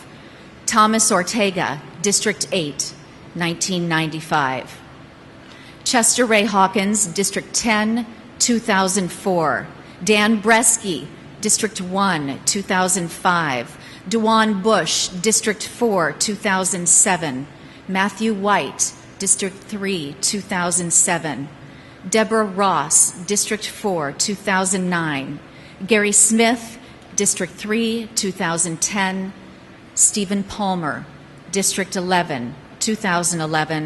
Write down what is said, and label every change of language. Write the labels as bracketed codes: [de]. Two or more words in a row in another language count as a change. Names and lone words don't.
[en] Thomas Ortega, District 8, 1995. Chester Ray Hawkins, District 10, 2004. Dan Bresky, District 1, 2005. Dewan Bush, District 4, 2007. Matthew White, District 3, 2007. Deborah Ross, District 4, 2009. Gary Smith, District 3, 2010. Stephen Palmer, District 11, 2011.